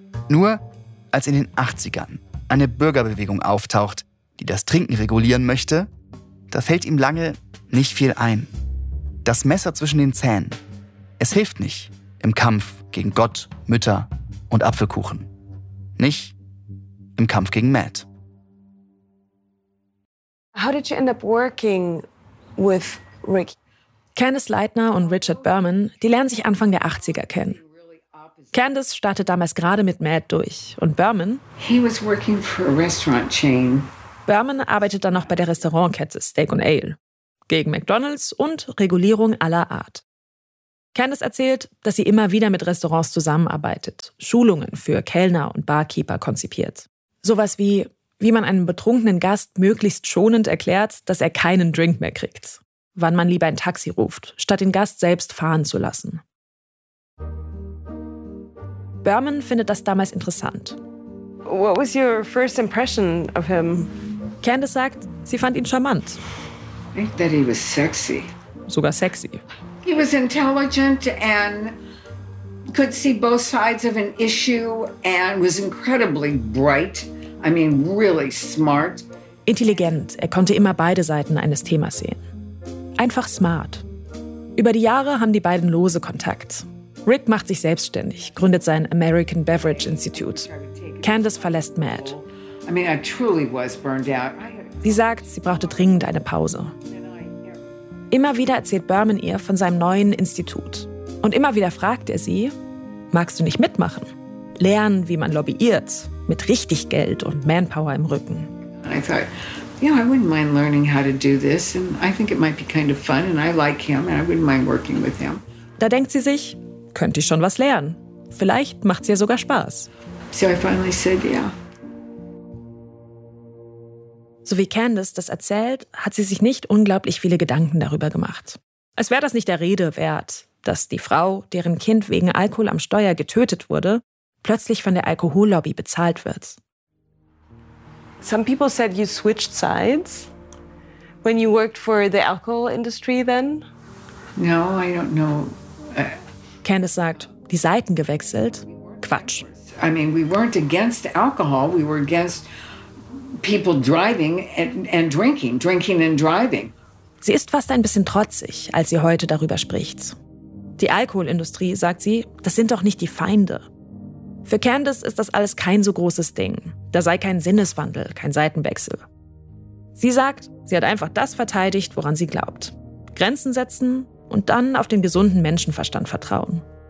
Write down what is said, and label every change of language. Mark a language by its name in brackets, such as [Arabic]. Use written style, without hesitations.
[German] Nur als in den 80ern eine Bürgerbewegung auftaucht, die das Trinken regulieren möchte, da fällt ihm lange nicht viel ein. das Messer zwischen den Zähnen. Es hilft nicht im Kampf gegen Gott, Mütter und Apfelkuchen. Nicht im Kampf gegen Matt. [English] How did you end up working with Rick? [German] Candace Leitner und Richard Berman, die lernen sich Anfang der 80er kennen. Candace startet damals gerade mit Matt durch. Und Berman? [English] He was working for a restaurant chain. [German] Berman arbeitet dann noch bei der Restaurantkette Steak and Ale. Gegen McDonald's und Regulierung aller Art. Candace erzählt, dass sie immer wieder mit Restaurants zusammenarbeitet, Schulungen für Kellner und Barkeeper konzipiert. Sowas wie, wie man einem betrunkenen Gast möglichst schonend erklärt, dass er keinen Drink mehr kriegt. Wann man lieber ein Taxi ruft, statt den Gast selbst fahren zu lassen. Berman findet das damals interessant. [English] What was your first impression of him? [German] Candace sagt, sie fand ihn charmant. [English] I thought he was sexy. [German] Sogar sexy. [English] He was intelligent and could see both sides of an issue and was incredibly bright. I mean, really smart. [German] Intelligent. Er konnte immer beide Seiten eines Themas sehen. Einfach smart. Über die Jahre haben die beiden lose Kontakt. Rick macht sich selbstständig, gründet sein American Beverage Institute. Candace verlässt Matt. [English] I mean, I truly was burned out. [German] Sie sagt, sie brauchte dringend eine Pause. Immer wieder erzählt Berman ihr von seinem neuen Institut. Und immer wieder fragt er sie, magst du nicht mitmachen? Lernen, wie man lobbyiert, mit richtig Geld und Manpower im Rücken. [English] I thought, you know, I wouldn't mind learning how to do this. And I think it might be kind of fun. And I like him. And I wouldn't mind working with him. [German] Da denkt sie sich, könnte ich schon was lernen. Vielleicht macht es ja sogar Spaß. [English] So I finally said, yeah. [German] So wie Candace das erzählt, hat sie sich nicht unglaublich viele Gedanken darüber gemacht. Als wäre das nicht der Rede wert, dass die Frau, deren Kind wegen Alkohol am Steuer getötet wurde, plötzlich von der Alkohollobby bezahlt wird. [English] Some people said you switched sides when you worked for the alcohol industry then. No, I don't know. [German] Candace sagt, die Seiten gewechselt? Quatsch. [English] I mean, we weren't against alcohol, we were against people driving and drinking and driving. [German] Sie ist fast ein bisschen trotzig, als sie heute darüber spricht. Die Alkoholindustrie, sagt sie, das sind doch nicht die Feinde. Für Candace ist das alles kein so großes Ding. Da sei kein Sinneswandel, kein Seitenwechsel. Sie sagt, sie hat einfach das verteidigt, woran sie glaubt. Grenzen setzen und dann auf den gesunden Menschenverstand vertrauen.